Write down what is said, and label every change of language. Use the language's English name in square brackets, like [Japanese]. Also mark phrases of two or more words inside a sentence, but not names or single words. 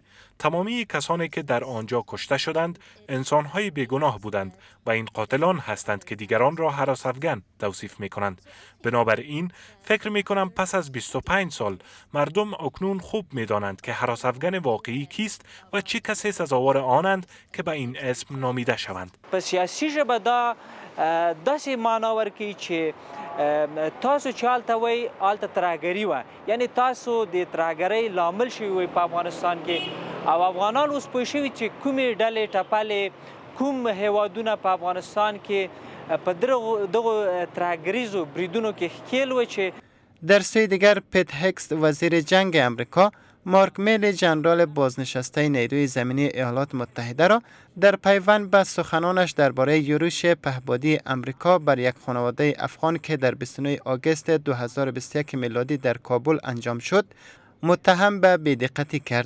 [Persian] تمامی کسانی که در آنجا کشته شدند انسان‌های بیگناه بودند و این قاتلان هستند که دیگران را هراس افغان توصیف می‌کنند. بنابراین فکر می‌کنم پس از 25 سال مردم اکنون خوب می‌دانند که هراس افغان واقعی کیست و چه کسی سزاوار آنند که به این اسم نامیده شوند. [Pashto] په سیاسي ژبه دا داسې معنا ورکوي چې تاسو چې هلته وایي هلته ترهګري وه، یعنې تاسو د ترهګرۍ لامل شوي وئ په افغانستان کې او افغانان اوس پوه شوي چې کومې ډلې ټپلې کوم هیوادونه په افغانستان کې په دغو ترهګریزو بریدونو کې ښکیل وه چې [Persian] در سوی دیگر پیت هکس وزیر جنگ امریکا مارک میلی ژنرال بازنشسته نیروی زمینی ایالات متحده را در پیوند به سخنانش درباره یورش پهپادی امریکا بر یک خانواده افغان که در 29 آگوست 2021 میلادی در کابل انجام شد متهم به بی‌دقتی کرد.